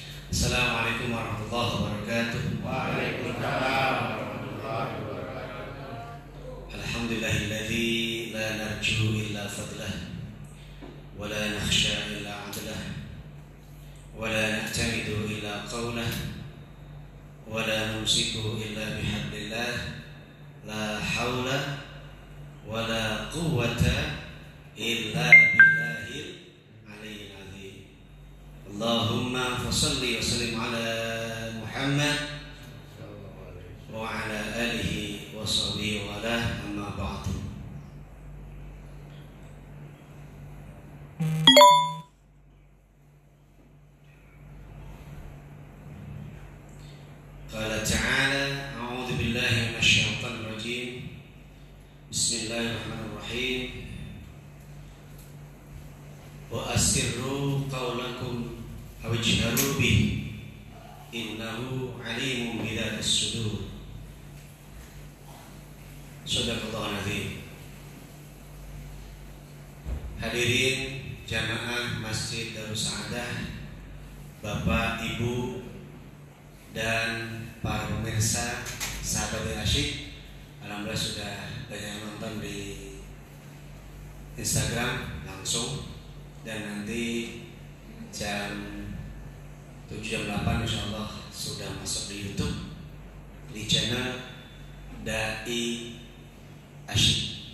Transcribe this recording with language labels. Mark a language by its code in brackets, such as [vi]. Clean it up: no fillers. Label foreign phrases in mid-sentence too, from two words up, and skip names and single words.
[ar] السلام عليكم ورحمة الله وبركاته. وعليكم السلام ورحمة الله وبركاته. الحمد لله الذي لا نرجو إلا فضله ولا نخشى إلا عدله ولا نعتمد إلا قوله ولا نمسك إلا بحبل الله لا حول ولا قوة إلا بالله العلي العظيم. اللهم فصل وسلم على محمد وعلى آله وصحبه وعلى أما بعد. قال تعالى أعوذ بالله من الشيطان الرجيم. بسم الله الرحمن الرحيم. وأسروا قولكم أو اجهروا به إنه عليم بذات الصدور. صدق الله عظيم. [id] Hadirin jamaah Masjid Darus Sa'adah, Bapak, Ibu, dan para pemirsa sahabat yang asyik, alhamdulillah sudah banyak yang nonton di Instagram langsung, dan nanti jam 7 jam 8 insyaallah sudah masuk di YouTube di channel Dai Asyik.